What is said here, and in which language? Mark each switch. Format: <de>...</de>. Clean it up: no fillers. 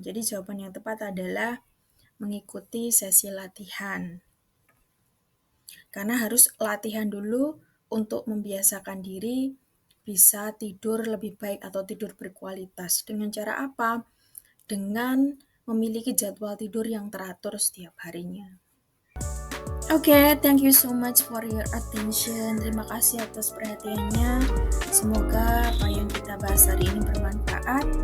<id>Jadi jawaban yang tepat adalah mengikuti sesi latihan. Karena harus latihan dulu untuk membiasakan diri bisa tidur lebih baik atau tidur berkualitas. Dengan cara apa? Dengan memiliki jadwal tidur yang teratur setiap harinya.</id> <en>Oke, thank you so much for your attention.</en> <id>Terima kasih atas perhatiannya. Semoga apa yang kita bahas hari ini bermanfaat.</id>